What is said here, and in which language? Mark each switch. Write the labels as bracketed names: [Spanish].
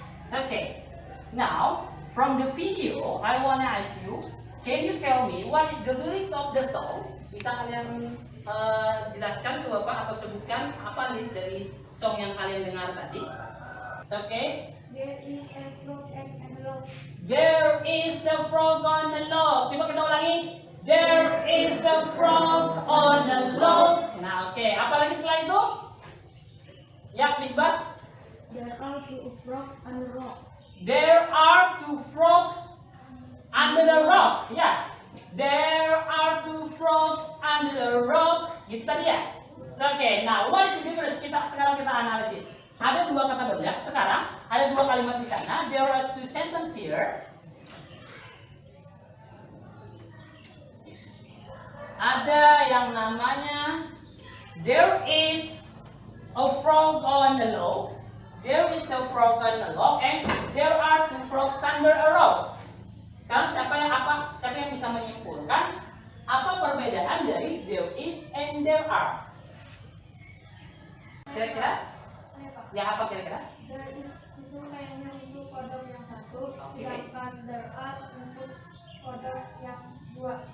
[English] Okay, now from the video, I wanna ask you, can you tell me what is the lyrics of the song? [Indonesian] Bisa kalian jelaskan ke Bapak atau sebutkan apa lirik dari song yang kalian dengar tadi? [English] Okay. There is a frog and a log. There is a frog on the log. [Indonesian] Coba kita ulangi. [English] There is a frog on the log. [Indonesian] Nah, oke. Apa lagi setelah itu? Ya, Misbat. [English] There are 2 frogs on the rock. There are 2 frogs under the rock. Ya. There are 2 frogs under the rock. [Indonesian] Gitu tadi ya. [English] So, oke. Nah, what is the difference? [Indonesian] Sekarang kita analisis. Ada 2 kata benda. Sekarang ada 2 kalimat di sana. [English] There are 2 sentences here. [Indonesian] ada yang namanya [English] there is a frog on the log. There is a frog on the log and there are two frogs under a rock. [Indonesian] Sekarang siapa yang bisa menyimpulkan apa perbedaan dari there is and there are? Kira-kira? Yang apa kira-kira? There is itu kayaknya untuk kodok yang satu, sedangkan there are untuk kodok yang dua.